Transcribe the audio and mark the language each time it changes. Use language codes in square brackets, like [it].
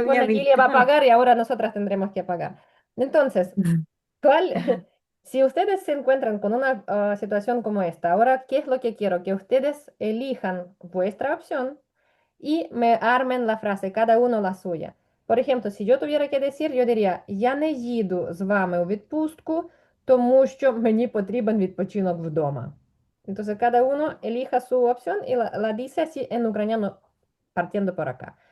[es] supone que Lilia visto. va a pagar y ahora nosotras tendremos que pagar. Entonces, si ustedes se encuentran con una situación como esta, ahora, ¿qué es lo que quiero? Que ustedes elijan vuestra opción y me armen la frase, cada uno la suya. Por ejemplo, si yo tuviera que decir, yo diría, [uk] я не їду з вами у відпустку, тому що мені потрібен відпочинок вдома. [es] Entonces, cada uno elija su opción y la dice así en ucraniano, partiendo por acá.